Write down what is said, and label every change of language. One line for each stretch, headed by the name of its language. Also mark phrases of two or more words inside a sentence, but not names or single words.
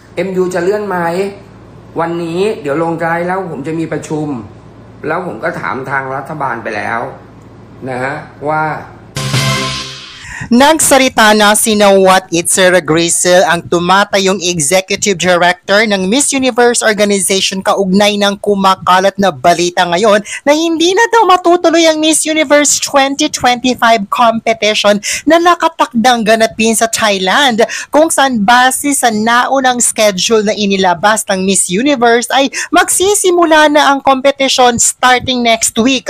Thai: MU จะเลื่อนไหมวันนี้เดี๋ยวลงใจแล้วผมจะมีประชุมแล้วผมก็ถามทางรัฐบาลไปแล้วนะฮะว่า
Filipino: Nagsalita na si Nawat Itzera Grisel ang tumatayong
English: Executive Director
Filipino: ng Miss Universe Organization kaugnay ng kumakalat na balita ngayon na hindi na daw matutuloy ang Miss Universe 2025 competition na nakatakdang ganapin sa Thailand kung saan base sa naunang schedule na inilabas ng Miss Universe ay magsisimula na ang competition
English: starting next week.